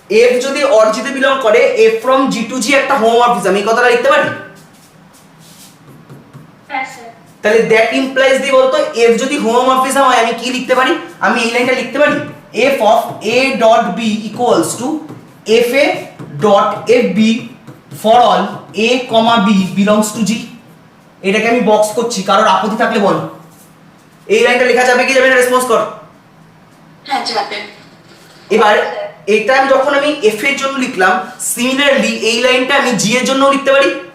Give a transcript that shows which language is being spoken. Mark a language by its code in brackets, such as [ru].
[bn] f যদি odd G তে belong করে, f from G to G একটা হোমোমরফিজম, এই কথাটা লিখতে পারি? হ্যাঁ স্যার তাহলে দ্যাট ইমপ্লাইজ দি বলতো f যদি হোমোমরফিজম হয় আমি কি লিখতে পারি? আমি এই লাইনটা লিখতে পারি [en] f of a dot b equals to fa dot fb for all a comma b belongs to G। [bn] এটাকে আমি বক্স করছি, কারোর আপত্তি থাকলে বল। এই লাইনটা লেখা যাবে কি যাবে না, রেসপন্স কর। হ্যাঁ যাবে। এবার এটা যখন আমি f এর জন্য লিখলাম, সিমিলারলি এই লাইনটা আমি g এর জন্যও লিখতে পারি।